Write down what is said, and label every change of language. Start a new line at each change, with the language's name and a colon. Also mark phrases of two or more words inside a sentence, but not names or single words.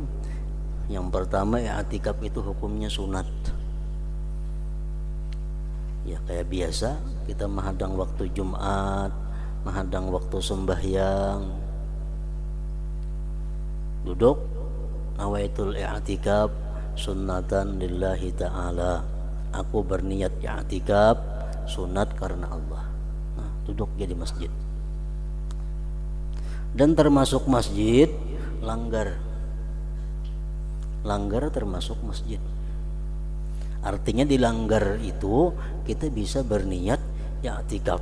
Indonesian: Yang pertama, i'tikaf itu hukumnya sunat.
Banjar: Ya kayak biasa kita menghadang waktu Jumat, menghadang waktu sembahyang, duduk
Arabic: نويت الاعتكاف سنة لله تعالى.
Indonesian: Aku berniat i'tikaf sunat karena Allah. Nah, duduk dia di masjid. Dan termasuk masjid langgar termasuk masjid. Artinya di langgar itu kita bisa berniat i'tikaf.